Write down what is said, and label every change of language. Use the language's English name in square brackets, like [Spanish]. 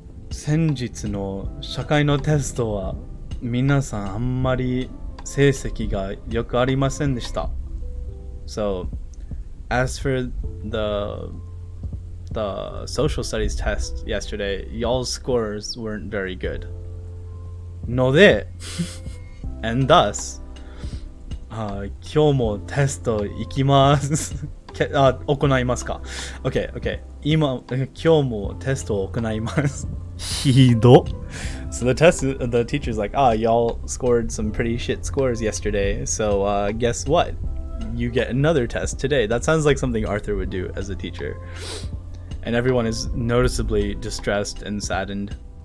[Japanese] 先日の社会のテストは皆さんあんまり成績が良くありませんでした。 [English] So, as for the social studies test yesterday, y'all's scores weren't very good. [Japanese] ので [English] and thus, [Japanese] 今日もテスト行きます。行いますか Okay. 今日もテストを行います。ひど。 [English] So the teacher's like, y'all scored some pretty shit scores yesterday, so guess what? You get another test today. That sounds like something Arthur would do as a teacher. And everyone is noticeably distressed and saddened.